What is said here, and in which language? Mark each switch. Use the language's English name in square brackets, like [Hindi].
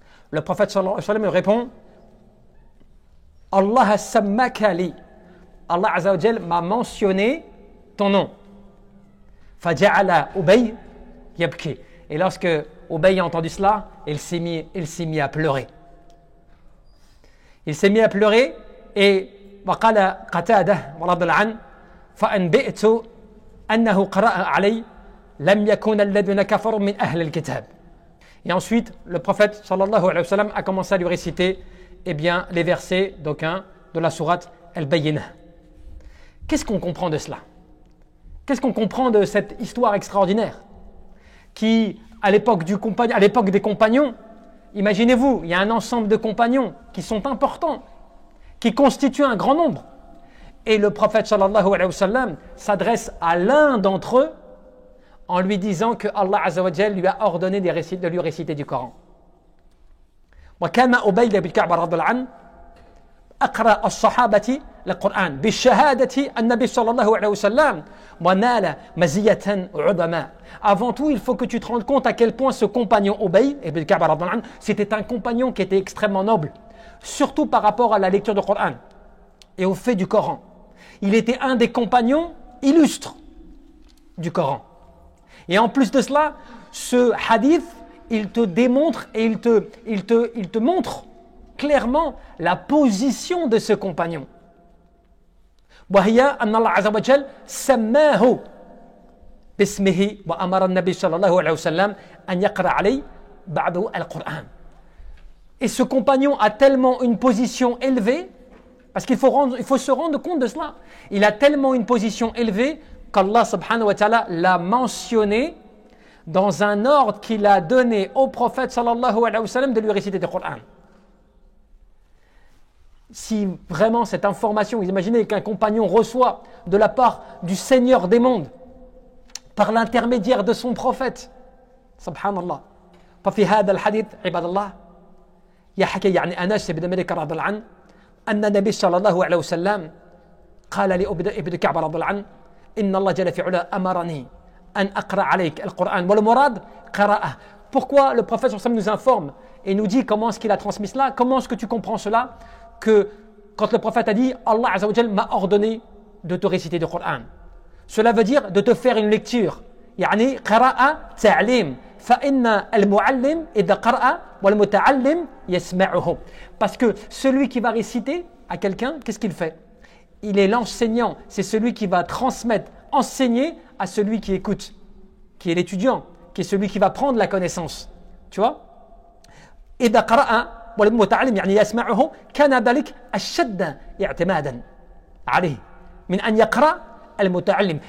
[French] Le prophète sallallahu alayhi wa sallam lui répond [Arabic] Allah sammaka li, [French] Allah azza wa jal m'a mentionné ton nom. [Arabic] Faja'ala Ubay yabki, [French] et lorsque Ubay a entendu cela, il s'est mis à pleurer. Il s'est mis à pleurer et [Arabic] وقال قتادة رضي الله عنه فأنبئت أنه قرأ علي لم يكن الذين كفروا من أهل الكتاب. [French] Et ensuite, le prophète sallallahu alayhi wa sallam a commencé à lui réciter les versets d'aucun de la sourate Al-Bayyinah. Qu'est-ce qu'on comprend de cela? Qu'est-ce qu'on comprend de cette histoire extraordinaire qui, à l'époque des compagnons, imaginez-vous, il y a un ensemble de compagnons qui sont importants, qui constituent un grand nombre. Et le prophète sallallahu alayhi wa sallam s'adresse à l'un d'entre eux en lui disant que Allah azza wa jal lui a ordonné de lui réciter du Coran. [Arabic] وكان أبي بن كعب رضي الله عنه أقرأ الصحابة القرآن بالشهادة النبي صلى الله عليه وسلم ونال مزية عظمى. [French] Avant tout, il faut que tu te rendes compte à quel point ce compagnon Ubay ibn Ka'b رضي الله عنه, c'était un compagnon qui était extrêmement noble, surtout par rapport à la lecture du Coran et au fait du Coran. Il était un des compagnons illustres du Coran. Et en plus de cela, ce hadith, il te démontre et il te montre clairement la position de ce compagnon. [Arabic] وهي أن الله عز وجل سماه باسمه وأمر النبي صلى الله عليه وسلم أن يقرأ عليه بعد القرآن. [French] Et ce compagnon a tellement une position élevée, parce qu'il faut se rendre compte de cela, il a tellement une position élevée qu'Allah subhanahu wa ta'ala l'a mentionné dans un ordre qu'il a donné au prophète sallallahu alayhi wa sallam de lui réciter le Coran. Si vraiment cette information, vous imaginez qu'un compagnon reçoit de la part du Seigneur des mondes, par l'intermédiaire de son prophète, subhanallah. [Arabic] ففي هذا الحديث عباد الله يحكي عن أنس بن مالك رضي الله عنه أن النبي صلى الله عليه وسلم قال لابن كعب رضي الله عنه إن الله جل في علا أمرني أن أقرأ عليك القرآن والمراد قراءة. [French] Pourquoi le prophète sallallahu alayhi wa sallam nous informe et nous dit comment est-ce qu'il a transmis cela? Comment est-ce que tu comprends cela? Que quand le prophète a dit Allah azza wa jal m'a ordonné de te réciter du Coran, cela veut dire de te faire une lecture. [Arabic] يعني قراءة تعليم فإن المعلم إذا قرأ والمتعلم يسمعه. [French] Parce que celui qui va réciter à quelqu'un, qu'est-ce qu'il fait? Il est l'enseignant, c'est celui qui va transmettre, enseigner à celui qui écoute, qui est l'étudiant, qui est celui qui va prendre la connaissance. Tu vois? [Arabic] إذا قرأ والمتعلم يعني يسمعه كان ذلك أشد اعتمادا عليه من أن يقرأ المتعلم.